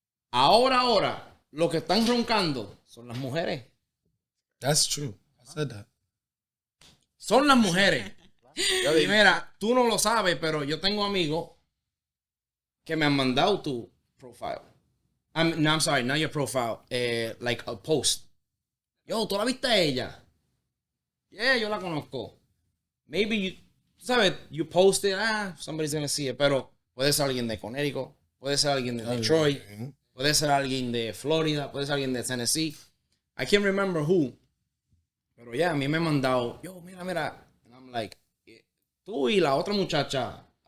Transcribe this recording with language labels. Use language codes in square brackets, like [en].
[es] Ahora, lo que están roncando son las mujeres. [en] That's true. I said that. [es] Son las mujeres. Y mira, tú no lo sabes, pero yo tengo amigos que me han mandado tu profile. [en] I'm sorry, not your profile. Like a post. [es] Yo, ¿tú la viste a ella? Yeah, yo la conozco. [en] Maybe you, [es] ¿sabes? [en] You post it, somebody's gonna see it. [es] Pero puede ser alguien de Connecticut, puede ser alguien de Detroit, puede ser alguien de Florida, puede ser alguien de Tennessee. [en] I can't remember who. [es] Pero ya, a mí me han mandado, yo, mira. [en] And I'm like, [es] tú y la otra muchacha.